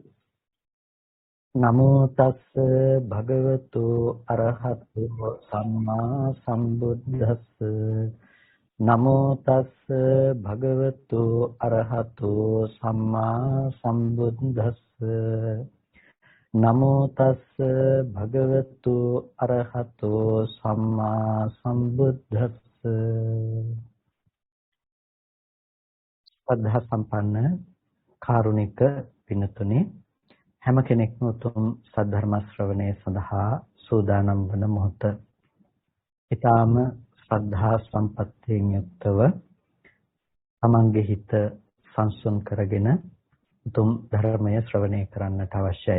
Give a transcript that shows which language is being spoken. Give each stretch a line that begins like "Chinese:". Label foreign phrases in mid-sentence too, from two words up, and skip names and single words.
Pali: නමෝ තස්ස භගවතු අරහතු සම්මා සම්බුද්දස්ස නමෝ තස්ස භගවතු අරහතු සම්මා සම්බුද්දස්ස නමෝ තස්ස භගවතු අරහතු සම්මා සම්බුද්දස්ස
Sinhala: ශ්‍රද්ධා සම්පන්න කාරුණික පින්තුනි හැම කෙනෙක්ම උතුම් සද්ධර්ම ශ්‍රවණය සඳහා සූදානම් වන මොහොත. ඊටාම ශ්‍රද්ධා සම්පත්තියෙන් යුක්තව තමන්ගේ හිත සංසුන් කරගෙන උතුම් ධර්මය ශ්‍රවණය කරන්නට අවශ්‍යයි.